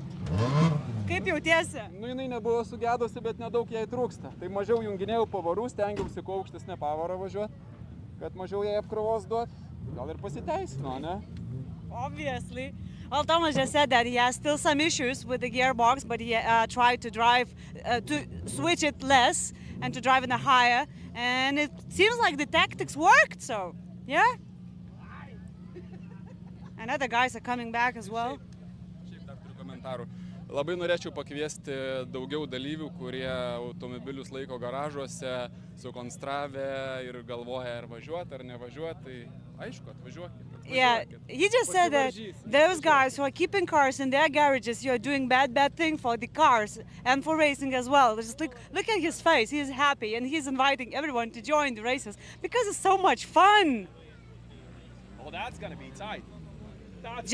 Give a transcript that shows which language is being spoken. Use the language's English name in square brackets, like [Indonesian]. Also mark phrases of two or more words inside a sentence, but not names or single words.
[Lithuanian] Kaip jautiesi? Nu, jinai nebuvo sugedusi, bet nedaug jai trūksta. Tai mažiau junginėjau pavarų, stengiausi kuo aukštesnę pavarą važiuoti, kad mažiau jai apkrovos duot. Gal ir pasiteisino, ne? [English] Obviously. Well, Thomas just said that he has still some issues with the gearbox, but he tried to drive, to switch it less and to drive in a higher. And it seems like the tactics worked, so, yeah? And other guys are coming back as well. [Lithuanian] Šiaip dar turiu komentarų. Labai norėčiau pakviesti daugiau dalyvių, kurie automobilius laiko garažuose, sukonstravę ir galvoja ar važiuoti ar nevažiuoti. Tai aišku, atvažiuokit. [English] Yeah, he just said that those guys who are keeping cars in their garages, you're doing bad thing for the cars and for racing as well. Just look at his face, he's happy and he's inviting everyone to join the races because it's so much fun. Oh, that's gonna be tight. That's